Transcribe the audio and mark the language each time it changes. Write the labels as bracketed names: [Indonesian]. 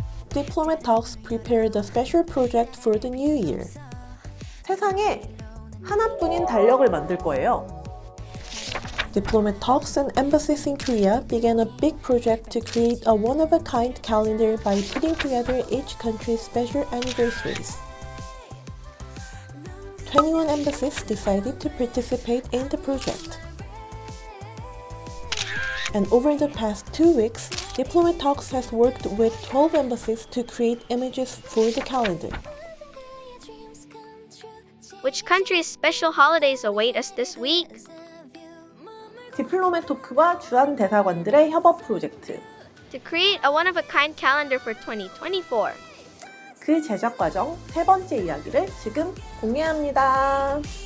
[English] Diplomat Talks prepared a special project for the new year. [Korean] 세상에 하나뿐인 달력을 만들 거예요. [English] Diplomat Talks and Embassies in Korea began a big project to create a one-of-a-kind calendar by putting together each country's special anniversaries. 21 embassies decided to participate in the project. And over the past 2 weeks, Diplomat Talks has worked with 12 embassies to create images for the calendar. Which country's special holidays await us this week? [Korean] 디플로맷 토크와 주한 대사관들의 협업 프로젝트. [English] To create a one-of-a-kind calendar for 2024. [Korean] 그 제작 과정 세 번째 이야기를 지금 공개합니다.